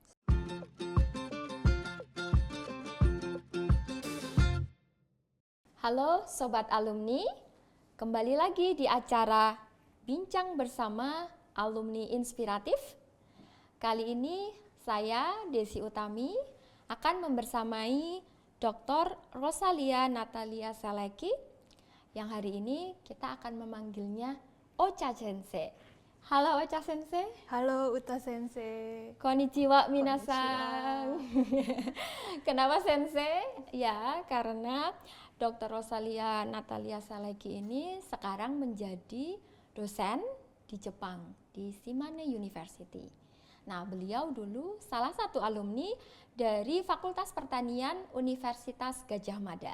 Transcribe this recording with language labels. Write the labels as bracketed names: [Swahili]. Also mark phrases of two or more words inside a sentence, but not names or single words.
[Indonesian] Halo Sobat Alumni, kembali lagi di acara Bincang Bersama Alumni Inspiratif. Kali ini saya, Desi Utami, akan membersamai Dr. Rosalia Natalia Seleki, yang hari ini kita akan memanggilnya Ocha Sensei. Halo Ocha Sensei. Halo Uta Sensei. [Japanese] こんにちは皆さん. [Indonesian] Kenapa Sensei? Ya, karena Dr. Rosalia Natalia Seleki ini sekarang menjadi dosen di Jepang, di Shimane University. Nah, beliau dulu salah satu alumni dari Fakultas Pertanian Universitas Gadjah Mada.